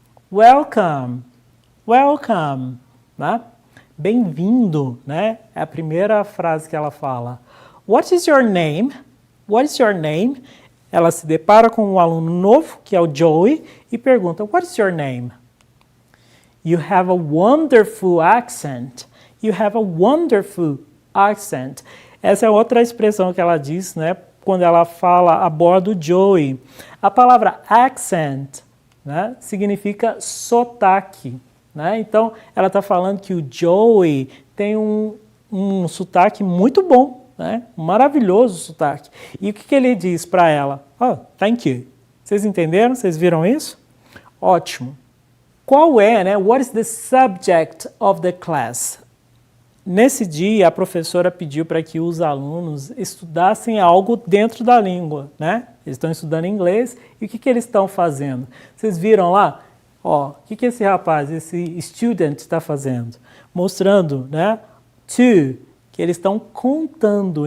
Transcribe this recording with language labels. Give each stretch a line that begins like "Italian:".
English: Welcome, welcome, né?
Portuguese: Bem-vindo, né? É a primeira frase que ela fala.
English: What is your name?
Portuguese: What is your name? Ela se depara com um aluno novo, que é o Joey, e pergunta,
English: what is your name? You have a wonderful accent. You have a wonderful accent.
Portuguese: Essa é outra expressão que ela diz, né? Quando ela fala a bordo do Joey. A palavra accent, né, significa sotaque. Né? Então, ela está falando que o Joey tem um sotaque muito bom, né? Um maravilhoso sotaque. E o que ele diz para ela?
English: Oh, thank you.
Portuguese: Vocês entenderam? Vocês viram isso? Ótimo. Qual é, né?
English: What is the subject of the class?
Portuguese: Nesse dia, a professora pediu para que os alunos estudassem algo dentro da língua, né? Eles estão estudando inglês e o que eles estão fazendo? Vocês viram lá? Ó, o que esse rapaz, esse student está fazendo? Mostrando, né? To, que eles estão contando.